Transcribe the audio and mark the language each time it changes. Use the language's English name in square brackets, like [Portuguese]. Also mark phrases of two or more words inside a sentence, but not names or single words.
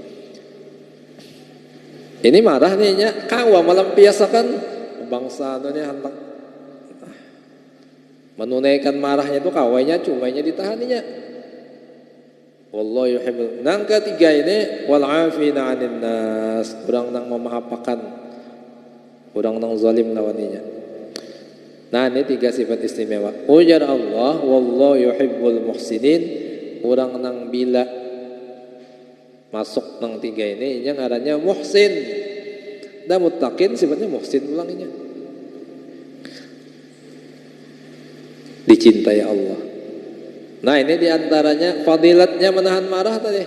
[Banjar] Ini marah nih nya, kawa melampiaskan bangsa dunia hendak menunaikan marahnya itu kawainya cumanya ditahaninya. [Arabic] Wallahu yuhibbul. [Banjar] Nang ketiga ini [Arabic] wal afina 'anil nas, [Banjar] orang nang memaafkan Orang nang zalim lawaninya. Nah, ini 3 sifat istimewa. Ujar Allah, [Arabic] wallahu yuhibbul muhsinin. [Banjar] Orang nang bila masuk nang 3 ini yang ngarannya muhsin. Dan muttaqin sifatnya muhsin ulanginya. Dicintai Allah. Nah, ini diantaranya fadilatnya menahan marah tadi.